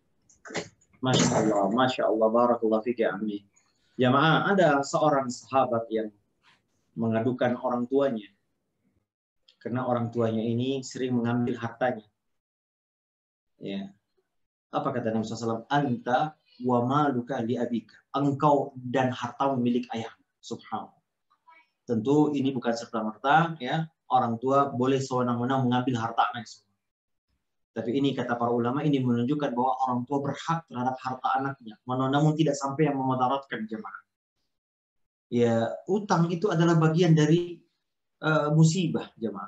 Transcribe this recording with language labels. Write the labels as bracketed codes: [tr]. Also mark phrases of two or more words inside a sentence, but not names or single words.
[ar] ما شاء الله، بارك الله فيك يا عمي. [id] Jamaah, ada seorang sahabat yang mengadukan orang tuanya. Karena orang tuanya ini sering mengambil hartanya. Ya. Apa kata Nabi SAW? [ar] أنت ومالك لأبيك. [id] Engkau dan hartamu milik ayah. Subhanallah. Tentu ini bukan serta-merta ya orang tua boleh sewenang-wenang mengambil harta anaknya. Tapi ini kata para ulama ini menunjukkan bahwa orang tua berhak terhadap harta anaknya. Namun tidak sampai yang memudaratkan jemaah. Ya, utang itu adalah bagian dari musibah jemaah.